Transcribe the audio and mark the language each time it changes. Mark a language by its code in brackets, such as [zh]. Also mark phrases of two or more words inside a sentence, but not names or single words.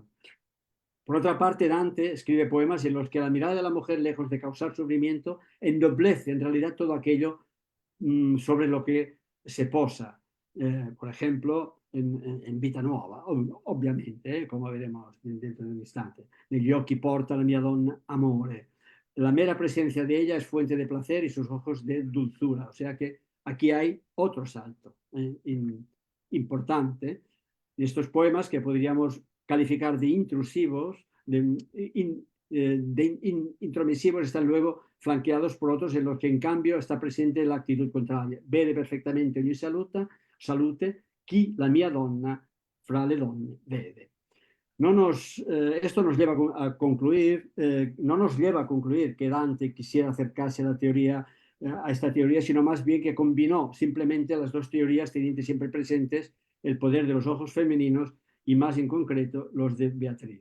[es] Por otra parte, Dante escribe poemas en los que la mirada de la mujer, lejos de causar sufrimiento, ennoblece en realidad todo aquello sobre lo que se posa. Por ejemplo, en Vita Nuova, ovviamente, como veremos dentro de un instante. [it] Negli occhi porta la mia donna amore. [es] La mera presencia de ella es fuente de placer y sus ojos de dulzura. O sea que aquí hay otro salto importante. Estos poemas que podríamos calificar de intrusivos, intromisivos, están luego flanqueados por otros en los que en cambio está presente la actitud contraria. [it] Vede perfectamente ogni salute chi la mia donna fra le donne vede. [es] Esto nos lleva a concluir, no nos lleva a concluir que Dante quisiera acercarse a esta teoría, sino más bien que combinó simplemente las dos teorías, teniendo siempre presentes el poder de los ojos femeninos y más en concreto los de Beatriz.